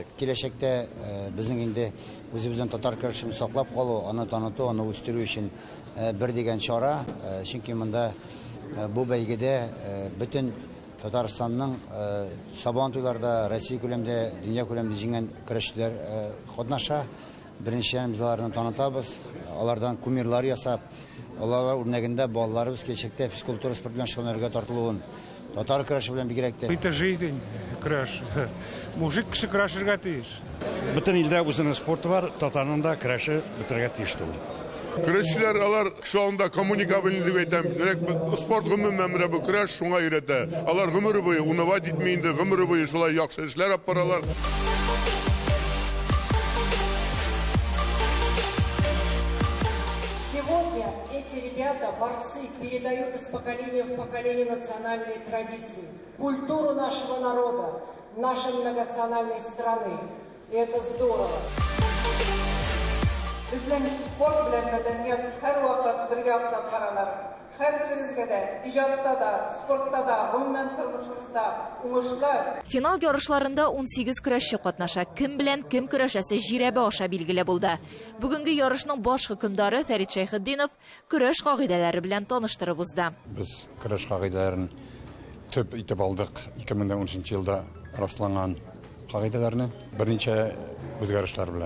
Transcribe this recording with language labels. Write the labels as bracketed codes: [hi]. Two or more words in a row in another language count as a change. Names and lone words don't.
[tt] Киләчәктә безнең инде үзебезнең татар көрәшен саклап калу, аны таныту, аны үстерү өчен бер дигән чара, чөнки монда бу бәйгедә бөтен Татарстанның Сабан туйларда Россия күләмендә, дөнья күләмендә җиңгән көрәшчеләр катнаша. Беренчедән без аларны танытабыз, алардан кумирлар ясап, алар үрнәгендә балаларыбыз киләчәктә физкультура спорт белән шөгыльләнергә тартылуын, татар көрәше белән бигрәк тә. [ru] Это жизнь көрәш. [tt] Мужик кеше көрәшергә тиеш. Бөтен илдә үзенең спорты бар, татарның да көрәше бетергә тиеш түгел. Көрәшчеләр алар [tr] şu anda [tt] коммуникабельный дип әйтәм. Спорт гомумән менә бу көрәш шуңа өйрәтә. Алар гомере буе унывать итми инде, гомере буе шулай яхшы эшләр алып баралар. [ru] Сегодня эти ребята, борцы, передают из поколения в поколение национальные традиции, культуру нашего народа, нашей многонациональной страны. И это здорово. [uz] Bizning sport bilan madaniyat har vaqt birga olib qaralar. Har biringizga da, ijodda da, sportda da, umuman turmushimizda уңышлар. [tt] Финал ярышларында 18 көрәшче катнаша. Кем белән кем көрәшәсе җирәбе аша билгеле булды. Бүгенге ярышның баш хөкемдары Фәрит Шәйхетдинов көрәш кагыйдәләре белән таныштырып узды. Без көрәш кагыйдәләрен төп итеп алдык. 2013 елда расланган кагыйдәләрне берничә үзгәрешләр белән.